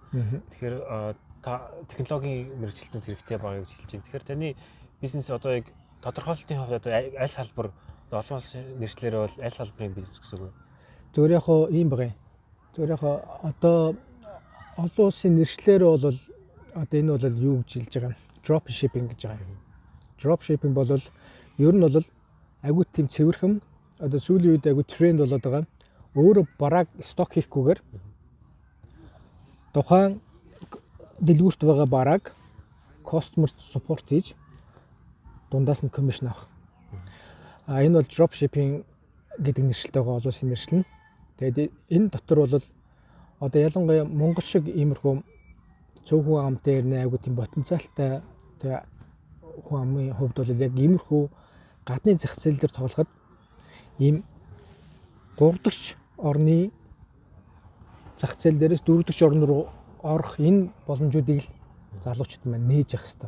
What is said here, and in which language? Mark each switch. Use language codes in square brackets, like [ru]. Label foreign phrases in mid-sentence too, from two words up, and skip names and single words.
[mn] Тэгэхээр та технологийн мэрэгчлэлтүүд хэрэгтэй байгаа гэж хэлж байна. Тэгэхээр таны бизнес одоо яг тодорхойлолтын хувьд одоо аль салбар олон улсын нэршлэрээ бол аль салбарын бизнес гэсэн үг вэ? Зөвхөн яг хоо ийм байгаа юм. Зөвхөн яг одоо олон улсын нэршлэрээ бол одоо энэ бол юу гэж хэлж байгаа юм? [en] Drop shipping [mn] гэж байгаа юм. [en] Drop shipping [mn] бол ер нь бол агуу тийм цэвэрхэн одоо сүүлийн үед агуу тренд болоод байгаа. Өөрөө бараг сток хийхгүйгээр тухайн дэлгүүрт байгаа бараг [en] customer support [mn] хийж дундаас нь commission авах. Энэ бол [en] drop shipping [mn] гэдэг нэршилтэй байгаа олон улсын нэршил нь. Тэгээд энэ дотор бол одоо ялангуяа Монгол шиг иймэрхүү цөөн хүн ам дээр нэ айгуу тийм потенциалтай тэгээ хүн амын хувьд бол яг иймэрхүү гадны зах зээл дээр тоглоход ийм 3 дахь орны зах зээл дээрээс 4 дахь орн руу орох энэ боломжуудыг л залуучууд маань нээж явах хэрэгтэй.